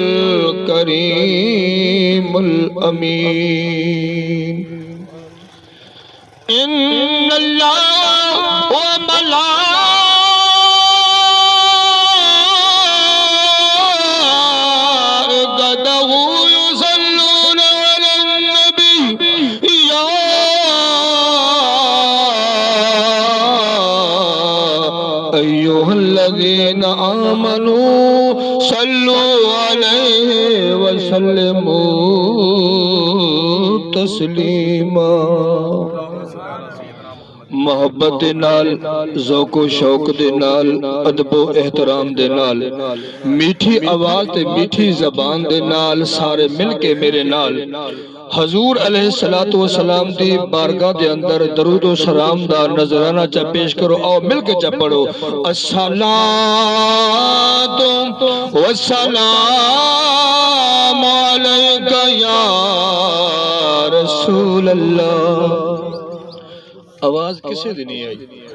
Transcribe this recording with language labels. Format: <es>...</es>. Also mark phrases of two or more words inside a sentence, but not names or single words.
<ar>الکریم الامین ان اللہ وملائکته يصلون على النبي يا أيها الذين آمنوا صلوا علیہ وسلموا تسلیما</ar> <pa>محبت دے نال ذوق و شوق دے نال ادب و احترام دے نال میٹھی آواز تے میٹھی زبان دے نال سارے مل کے میرے نال حضور</pa> <ar>علیہ الصلوۃ والسلام</ar> <pa>دی بارگاہ دے اندر درود و سلام دا نذرانہ چا پیش کرو او مل کے چا پڑھو</pa> <ar>الصلاۃ والسلام علیک یا رسول اللہ</ar> <pa>آواز کسے دی نہیں آئی</pa>